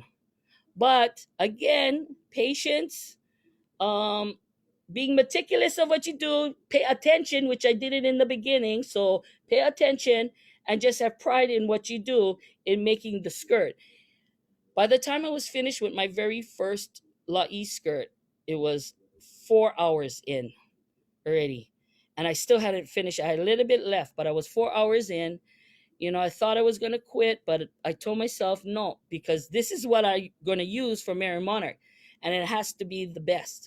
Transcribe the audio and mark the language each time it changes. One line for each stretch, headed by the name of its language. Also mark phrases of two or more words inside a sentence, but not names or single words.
English: But again, patience, being meticulous of what you do, pay attention, which I did it in the beginning. So pay attention and just have pride in what you do in making the skirt. By the time I was finished with my very first lāʻī skirt, it was 4 hours in already, and I still hadn't finished. I had a little bit left, but I was 4 hours in. I thought I was gonna quit, but I told myself no, because this is what I'm gonna use for Mary Monarch, and it has to be the best.